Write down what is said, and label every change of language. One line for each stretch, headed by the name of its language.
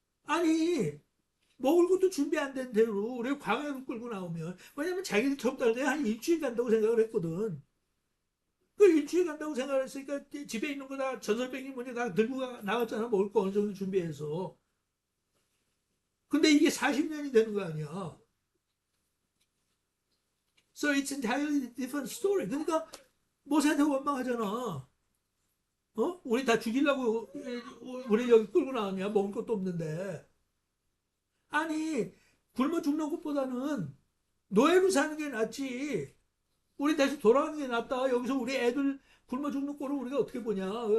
Korean: 아니, 먹을 것도 준비 안 된 대로 우리 광야로 끌고 나오면, 왜냐면 자기들 처음 딸 때 한 일주일 간다고 생각을 했거든. 그 일주일 간다고 생각을 했으니까 집에 있는 거 다 전설백이 뭐냐 다 들고 나갔잖아. 먹을 거 어느 정도 준비해서. 근데 이게 40년이 되는 거 아니야.
English: So it's entirely different story.
Korean: 그러니까 모세한테 원망하잖아. 우리 다 죽이려고 우리 여기 끌고 나왔냐? 먹을 것도 없는데. 아니, 굶어 죽는 것보다는 노예로 사는 게 낫지. 우리 다시 돌아가는 게 낫다. 여기서 우리 애들 굶어 죽는 꼴을 우리가 어떻게 보냐.